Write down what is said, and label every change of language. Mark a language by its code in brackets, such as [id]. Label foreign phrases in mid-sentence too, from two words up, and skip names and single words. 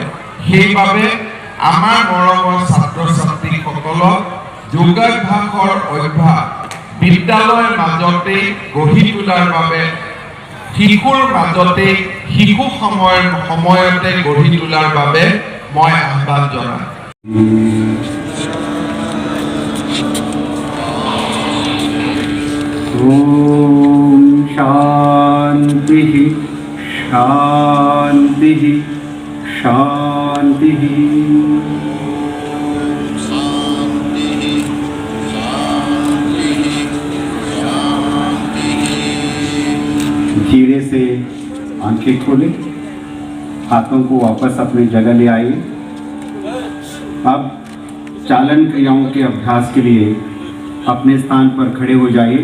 [as] সেইবাবে আমাৰ মৰমৰ ছাত্ৰ ছাত্ৰীসকলক যোগাভ্যাসৰ অভ্যাস বিদ্যালয়ৰ মাজতে গঢ়ি তোলাৰ বাবে, শিশুৰ মাজতে শিশু সময়তে গঢ়ি তোলাৰ বাবে মই আহ্বান জনাম। [sa] ओम शांति शांति शांति। [hi] धीरे से आंखें खोलें, हाथों को वापस अपनी जगह ले आइए। अब चालन क्रियाओं के अभ्यास के लिए अपने स्थान पर खड़े हो जाइए।